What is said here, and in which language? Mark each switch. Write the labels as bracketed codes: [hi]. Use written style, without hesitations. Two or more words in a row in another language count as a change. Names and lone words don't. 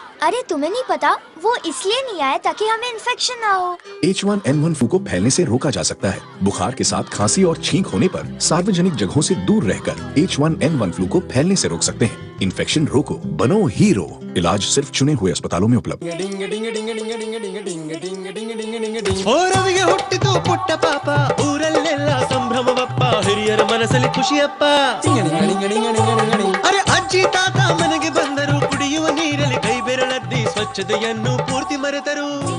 [hi] अरे तुम्हें नहीं पता, वो इसलिए नहीं आया ताकि हमें इन्फेक्शन ना हो। H1N1 फ्लू को फैलने से रोका जा सकता है। बुखार के साथ खांसी और छींक होने पर सार्वजनिक जगहों से दूर रहकर H1N1 फ्लू को फैलने से रोक सकते हैं। इन्फेक्शन रोको, बनो हीरो। इलाज सिर्फ चुने हुए अस्पतालों में उपलब्ध। [kn] ರವಿಗೆ ಹುಟ್ಟಿತು ಪುಟ್ಟ ಪಾಪ, ಊರಲ್ಲೆಲ್ಲ ಸಂಭ್ರಮವಪ್ಪ, ಹಿರಿಯರ ಮನಸ್ಸಲ್ಲಿ ಖುಷಿಯಪ್ಪ. ಅರೆ ಅಜ್ಜಿ ತಾತ ಮನೆಗೆ ಬಂದರು, ಕುಡಿಯುವ ನೀರಲ್ಲಿ ಕೈ ಬೆರಳದ್ದಿ ಸ್ವಚ್ಛತೆಯನ್ನು ಪೂರ್ತಿ ಮರೆತರು.